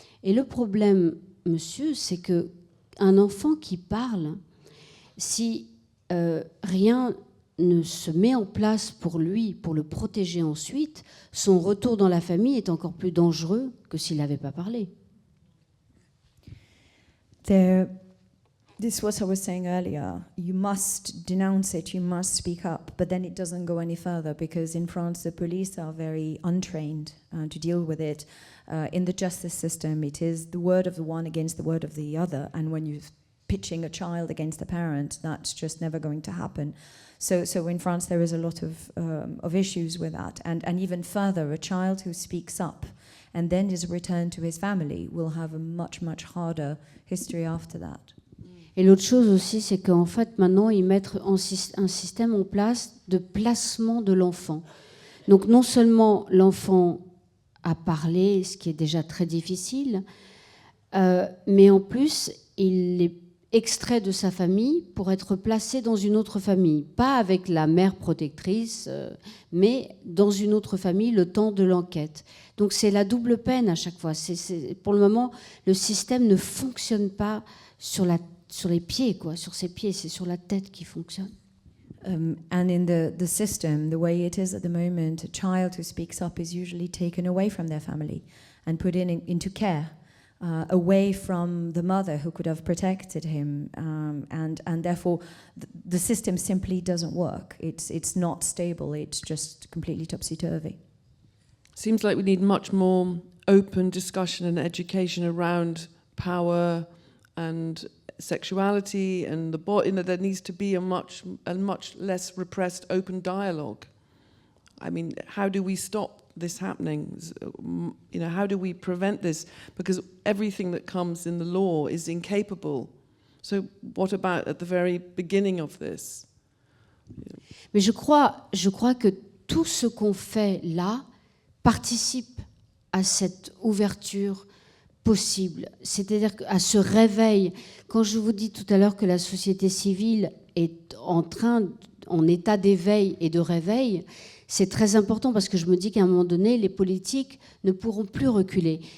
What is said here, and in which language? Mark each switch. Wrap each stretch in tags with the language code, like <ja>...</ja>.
<fr>Et le problème, monsieur, c'est qu'un enfant qui parle, si rien ne se met en place pour lui, pour le protéger ensuite, son retour dans la famille est encore plus dangereux que s'il n'avait pas parlé.</fr> <en>This is what I was saying earlier. You must denounce it, you must speak up, but then it doesn't go any further because in France the police are very untrained to deal with it. In the justice system, it is the word of the one against the word of the other, and when you're pitching a child against a parent, that's just never going to happen. So in France there is a lot of issues with that, and even further, a child who speaks up and then is returned to his family will have a much harder history after that.</en> <fr>Et l'autre chose aussi, c'est qu'en fait, maintenant, ils mettent un système en place de placement de l'enfant. Donc, non seulement l'enfant a parlé, ce qui est déjà très difficile, mais en plus, il est extrait de sa famille pour être placé dans une autre famille. Pas avec la mère protectrice, mais dans une autre famille le temps de l'enquête. Donc, c'est la double peine à chaque fois. Pour le moment, le système ne fonctionne pas sur les pieds, quoi, sur ses pieds, c'est sur la tête qui fonctionne.</fr> <en>And in the system, the way it is at the moment, a child who speaks up is usually taken away from their family and put into care, away from the mother who could have protected him, and therefore the system simply doesn't work. It's not stable. It's just completely topsy-turvy. Seems like we need much more open discussion and education around power and sexuality and the body. There needs to be a much less repressed open dialogue. I mean, how do we stop this happening? You know, how do we prevent this? Because everything that comes in the law is incapable. So what about at the very beginning of this?</en> <fr>Mais je crois que tout ce qu'on fait là participe à cette ouverture possible, c'est-à-dire à ce réveil. Quand je vous dis tout à l'heure que la société civile est en état d'éveil et de réveil, c'est très important parce que je me dis qu'à un moment donné, les politiques ne pourront plus reculer.</fr>